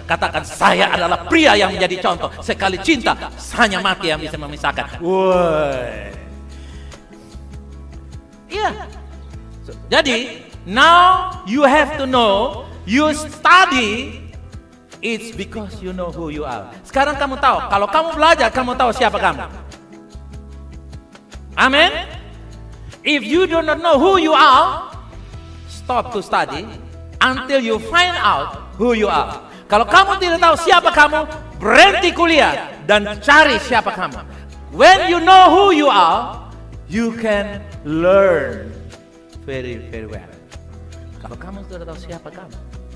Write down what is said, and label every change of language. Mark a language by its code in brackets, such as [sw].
[id] Katakan saya adalah pria yang menjadi contoh. Sekali cinta, hanya mati yang bisa memisahkan. Wah, iya. [en] So, [id] jadi [en] now you have to know. You study. It's because you know who you are. [id] Sekarang kamu tahu. Kalau kamu belajar, kamu tahu siapa kamu. [en] Amen. If you do not know who you are, stop to study until you find out who you are. [id] Kalau kamu tidak tahu siapa kamu, berhenti kuliah dan cari siapa kamu. [en] When you know who you are, you can learn very, very well. [id] Kalau kamu sudah tahu siapa kamu.